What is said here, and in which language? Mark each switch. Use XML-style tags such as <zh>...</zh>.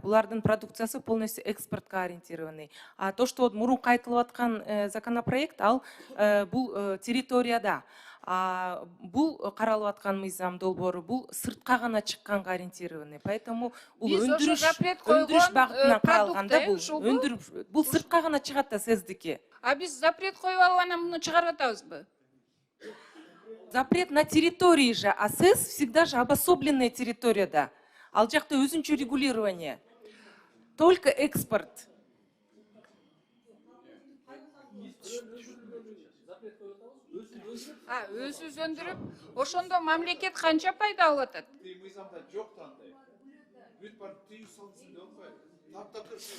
<ky>Булардын продукциясы</ky> <ru>полностью</ru> <ky>экспортко</ky> <ru>ориентированный.</ru> <ky>А то, что мурунку айтылып аткан законопроект, ал бул территорияда. А бул каралып аткан мыйзам долбоору бул сыртка гана чыкканга</ky> <ru>ориентированный.</ru> <ky>Поэтому бул өндүрүш багытынан каралганда бул сыртка гана чыгат да СЭСдики. А биз запрет коюп алып анан муну чыгарып атабызбы?</ky> <ru>Запрет на территории же, а СЭС всегда же обособленная территорияда.</ru> <ky>Ал жакта өзүнчө регулирование.</ky> <ru>Только экспорт.</ru> <ky>Өзүбүз өндүрүп, ошондо мамлекет канча пайда алып атат? Мыйзамда жок тандай. Бүт бар тыюу салынсын деп атпайбы? Таптакыр</ky>